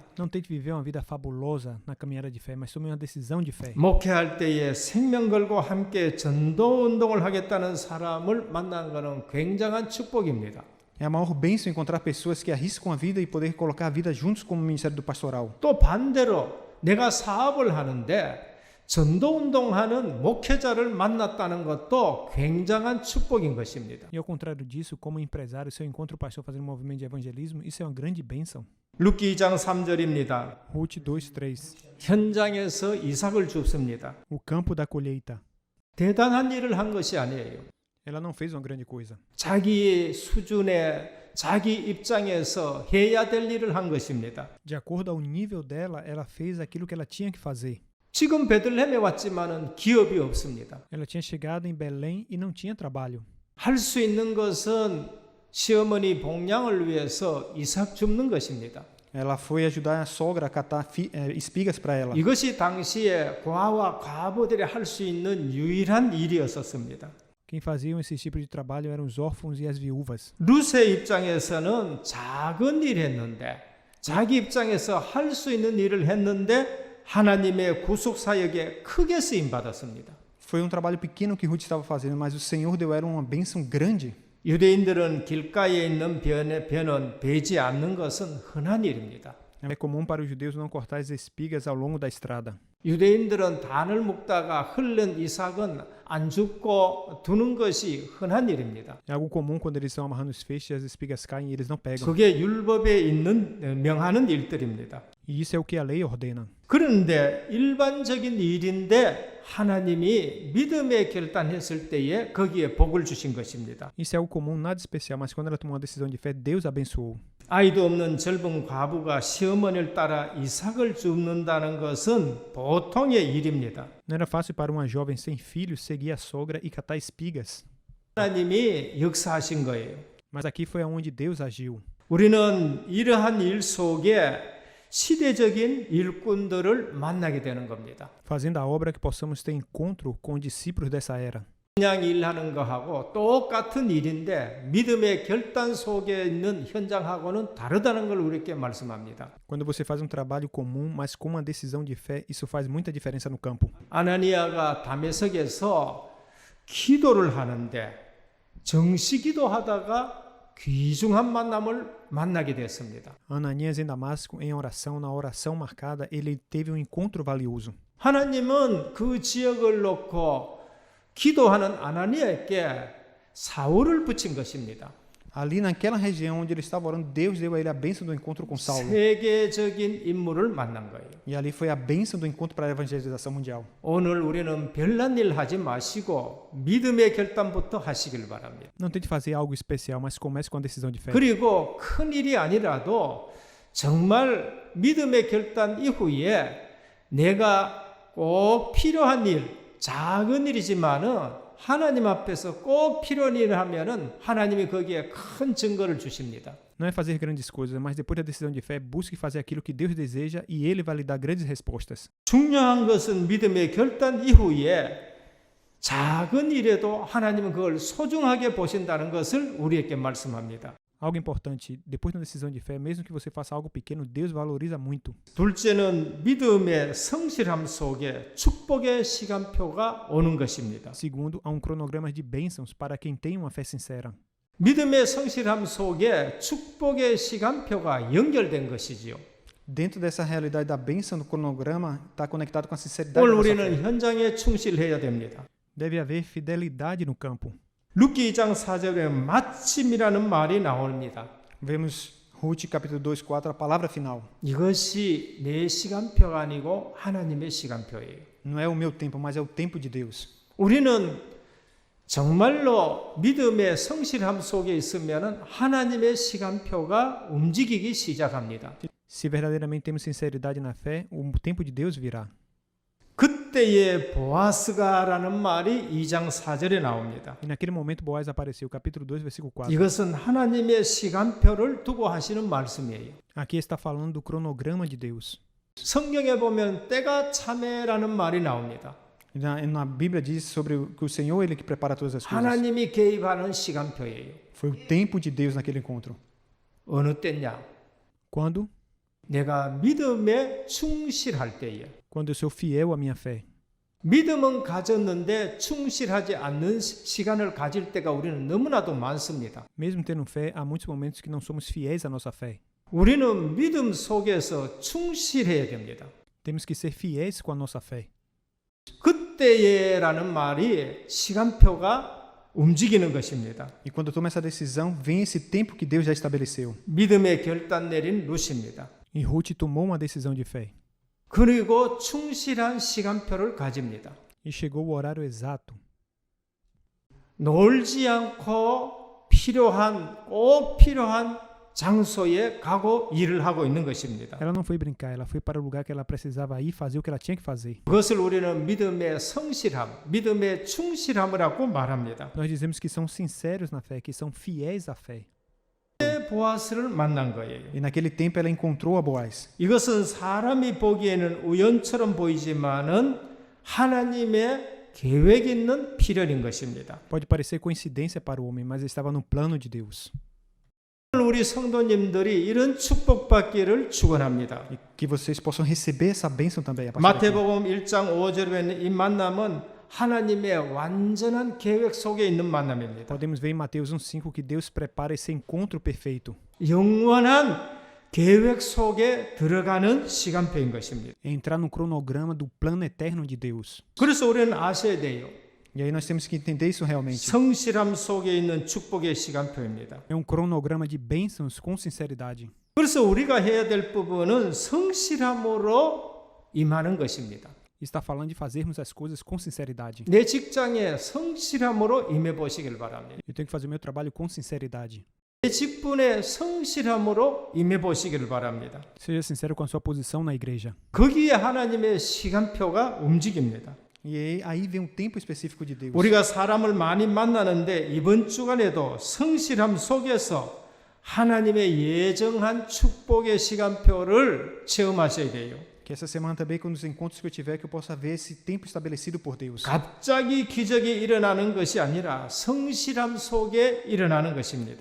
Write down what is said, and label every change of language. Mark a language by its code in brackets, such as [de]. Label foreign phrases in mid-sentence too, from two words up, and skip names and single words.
[pt] Não tente viver uma vida fabulosa na caminhada de fé, mas tome uma decisão de fé. [ko] 목회할 때에 생명 걸고 함께 전도 운동을 하겠다는 사람을 만난 것은 굉장한 축복입니다. [pt] É a maior bênção encontrar pessoas que arriscam a vida e poder colocar a vida juntos como ministério do pastoral. [ko] 또 반대로 내가 사업을 하는데 전도 운동하는 목회자를 만났다는 것도 굉장한 축복인 것입니다. [pt] E ao contrário disso, como empresário, se eu encontro o pastor fazendo um movimento de evangelismo, isso é uma grande bênção. [ko] 룻기 2장 3절입니다. [pt] Ruth 2:3. [ko] 현장에서 이삭을 줍습니다. [pt] O campo da colheita. [ko] 대단한 일을 한 것이 아니에요. [pt] Ela não fez uma grande coisa. [ko] 자기 수준에 자기 입장에서 해야 될 일을 한 것입니다. [pt] De acordo ao nível dela, ela fez aquilo que ela tinha que fazer. [ko] 지금 베들레헴에 왔지만은 기업이 없습니다. [pt] Ela tinha chegado em Belém e não tinha trabalho. [ko] 할 수 있는 것은 시어머니 봉양을 위해서 이삭 줍는 것입니다. [pt] Ela foi ajudar a sogra a catar espigas para ela. [ko] 이것이 당시에 과와 과부들이 할 수 있는 유일한 일이었었습니다. [pt] Quem faziam esse tipo de trabalho eram os órfãos e as viúvas. [ko] 룻의 입장에서는 작은 일 했는데 자기 입장에서 할 수 있는 일을 했는데 하나님의 구속 사역에 크게 쓰임 받았습니다. [pt] Foi um trabalho pequeno que Ruth estava fazendo, mas o Senhor deu a ela uma bênção grande. [ko] 유대인들은 길가에 있는 벼는 베지 않는 것은 흔한 일입니다. [pt] É comum para os judeus não cortar as espigas ao longo da estrada. [ko] 유대인들은 단을 묶다가 흘른 이삭은 안 죽고 두는 것이 흔한 일입니다. [pt] É algo comum quando eles estão amarrando os feixes e as espigas caem e eles não pegam. [ko] 그게 율법에 있는 명하는 일들입니다. [pt] E isso é o que a lei ordena. [ko] 그런데 일반적인 일인데 하나님이 믿음에 결단했을 때에 거기에 복을 주신 것입니다. [pt] Isso é algo comum, nada especial, mas quando ela tomou uma decisão de fé, Deus abençoou. [ko] 아이도 없는 젊은 과부가 시어머니를 따라 이삭을 줍는다는 것은 보통의 일입니다. [pt] Não era fácil para uma jovem sem filhos seguir a sogra e catar espigas. [ko] 하나님이 역사하신 거예요. [pt] Mas aqui foi aonde Deus agiu. [ko] 우리는 이러한 일 속에 시대적인 일꾼들을 만나게 되는 겁니다. [pt] Fazendo a obra que possamos ter encontro com discípulos dessa era. [ko] 그냥 일하는 거하고 똑같은 일인데 믿음의 결단 속에 있는 현장하고는 다르다는 걸 우리에게 말씀합니다. [pt] Quando você faz um trabalho comum, mas com uma decisão de fé, isso faz muita diferença no campo. [ko] 아나니아가 다메섹에서 기도를 하는데 정시 기도하다가 귀중한 만남을 만나게 됐습니다. [pt] Ananias em Damasco, em oração, na oração marcada, ele teve um encontro valioso. [ko] 하나님은 그 지역을 놓고 기도하는 아나니아에게 사울을 붙인 것입니다. [pt] Ali naquela região onde ele estava orando, Deus deu a ele a bênção do encontro com Saulo. [ko] 세계적인 인물을 만난 거예요. [pt] E ali foi a bênção do encontro para a evangelização mundial. [ko] 오늘 우리는 별난 일 하지 마시고 믿음의 결단부터 하시길 바랍니다. [pt] Não tente fazer algo especial, mas comece com a decisão de fé. [ko] 그리고 큰 일이 아니라도 정말 믿음의 결단 이후에 내가 꼭 필요한 일, 작은 일이지만은 하나님 앞에서 꼭 필요한 일을 하면은 하나님이 거기에 큰 증거를 주십니다. [pt] Não é fazer grandes coisas, mas depois da decisão de fé, busque fazer aquilo que Deus deseja e Ele vai lhe dar grandes respostas. [ko] 중요한 것은 믿음의 결단 이후에 작은 일에도 하나님은 그걸 소중하게 보신다는 것을 우리에게 말씀합니다. [pt] Algo importante, depois da decisão de fé, mesmo que você faça algo pequeno, Deus valoriza muito. [ko] 둘째는 믿음의 성실함 속에 축복의 시간표가 오는 것입니다. [pt] Segundo, há um cronograma de bênçãos para quem tem uma fé sincera. [ko] 믿음의 성실함 속에 축복의 시간표가 연결된 것이지요. [pt] Dentro dessa realidade da bênção do cronograma, está conectado com a sinceridade [ko] 오늘 [pt] da nossa [ko] 우리는 [pt] fé. [ko] 현장에 충실해야 됩니다. [pt] Deve haver fidelidade no campo. [ko] 룻기 2장 4절에 마침이라는 말이 나옵니다. [pt] Vemos Ruth capítulo 2, 4, a palavra final. [ko] 이것이 내 시간표가 아니고 하나님의 시간표예요. [pt] Não é o meu tempo, mas é o tempo de Deus. [ko] 우리는 정말로 믿음의 성실함 속에 있으면 하나님의 시간표가 움직이기 시작합니다. [pt] Se verdadeiramente temos sinceridade na fé, o tempo de Deus virá. [ko] 그때의 보아스가라는 말이 2장 4절에 나옵니다. [pt] E naquele momento Boaz apareceu, capítulo 2, versículo 4. [ko] 이것은 하나님의 시간표를 두고 하시는 말씀이에요. [pt] Aqui está falando do cronograma de Deus. [ko] 성경에 보면 때가 참에라는 말이 나옵니다. [pt] Na Bíblia diz sobre que o Senhor ele que prepara todas as coisas. [ko] 하나님이 개입하는 시간표예요. [pt] Foi o tempo de Deus naquele encontro. [ko] 어느 때냐? [pt] Quando? [ko] 내가 믿음에 충실할 때에. [pt] Quando eu sou fiel à minha fé. [ko] 믿음은 가졌는데 충실하지 않는 시간을 가질 때가 우리는 너무나도 많습니다. [pt] Mesmo tendo fé, há muitos momentos que não somos fiéis à nossa fé. [ko] 우리는 믿음 속에서 충실해야 됩니다. [pt] Temos que ser fiéis com a nossa fé. [ko] 그때에라는 말이 시간표가 움직이는 것입니다. [pt] E quando eu tomo essa decisão, vem esse tempo que Deus já estabeleceu. [ko] 믿음의 결단 내린 룻입니다. [pt] E Ruth tomou uma decisão de fé. [ko] 그리고 충실한 시간표를 가집니다. [pt] E chegou o horário exato. [ko] 놀지 않고 꼭 필요한 장소에 가고 일을 하고 있는 것입니다. [pt] Ela não foi brincar, ela foi para o lugar que ela precisava ir fazer o que ela tinha que fazer. [ko] 그것을 우리는 믿음의 성실함, 믿음의 충실함이라고 말합니다. [pt] Nós dizemos que são sinceros na fé, que são fiéis à fé. [ko] 보아스를 만난 거예요. [pt] E naquele tempo ela encontrou a Boaz. [ko] 이것은 사람이 보기에는 우연처럼 보이지만은 하나님의 계획 있는 필연인 것입니다. [pt] Pode parecer coincidência para o homem, mas estava no plano de Deus. [ko] 우리 성도님들이 이런 축복받기를 축원합니다. [pt] E que vocês possam receber essa bênção também. A partir daqui. [ko] 마태복음 1장 5절에 이 만남은 하나님의 완전한 계획 속에 있는 만남입니다. [pt] Podemos ver em Mateus 1:5 que Deus prepara esse encontro perfeito. [ko] 영원한 계획 속에 들어가는 시간표인 것입니다. [pt] É entrar no cronograma do plano eterno de Deus. [ko] 그래서 우리는 아셔야 돼요. [pt] E aí nós temos que entender isso realmente. [ko] 성실함 속에 있는 축복의 시간표입니다. [pt] É um cronograma de bênçãos com sinceridade. [ko] 그래서 우리가 해야 될 부분은 성실함으로 임하는 것입니다. [pt] Está falando de fazermos as coisas com sinceridade. [ko] 내 직장에 성실함으로 임해 보시길 바랍니다. [pt] Eu tenho que fazer o meu trabalho com sinceridade. [ko] 내 직분에 성실함으로 임해 보시기를 바랍니다. [pt] Seja sincero com a sua posição na igreja. [ko] 거기에 하나님의 시간표가 움직입니다. [pt] E aí vem um tempo específico de Deus. [ko] 우리가 사람을 많이 만나는데 이번 주간에도 성실함 속에서 하나님의 예정한 축복의 시간표를 체험하셔야 돼요. [pt] Que essa semana também, com os encontros que eu tiver, que eu possa ver esse tempo estabelecido por Deus. [ko] 갑자기 기적이 일어나는 것이 아니라 성실함 속에 일어나는 것입니다.